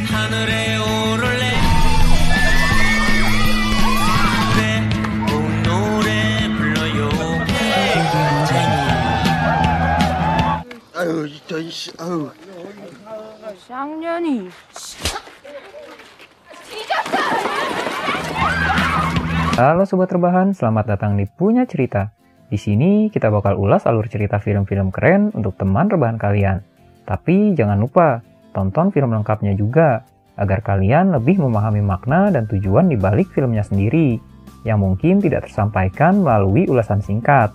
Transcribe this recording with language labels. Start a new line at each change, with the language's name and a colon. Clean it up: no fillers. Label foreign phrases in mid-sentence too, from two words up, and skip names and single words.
Korean: 하늘에 오를래 내 노래 불러요 아유, 이씨, 아유. 쌍년이.
Indonesian: Halo Sobat Rebahan, selamat datang di Punya Cerita. Di sini kita bakal ulas alur cerita film-film keren untuk teman rebahan kalian. Tapi jangan lupa, tonton film lengkapnya juga, agar kalian lebih memahami makna dan tujuan di balik filmnya sendiri, yang mungkin tidak tersampaikan melalui ulasan singkat.